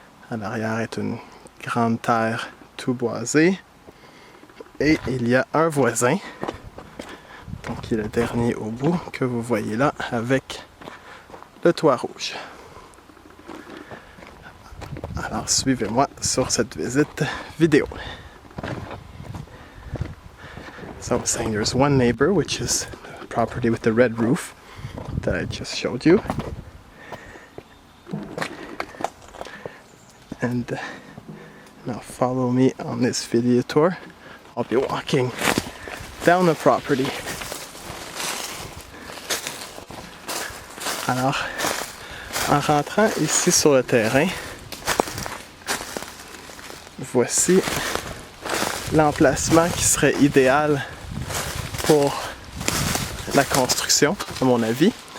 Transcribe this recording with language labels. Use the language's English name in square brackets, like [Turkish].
[French] À l'arrière est une grande terre tout boisée et il y a un voisin, donc qui est le dernier au bout que vous voyez là avec le toit rouge. Alors suivez-moi sur cette visite vidéo. [English] So I'm saying there's one neighbor, which is the property with the red roof that I just showed you. And now follow me on this video tour. I'll be walking down the property. [French] Alors, en rentrant ici sur le terrain, voici l'emplacement qui serait idéal pour la construction, à mon avis.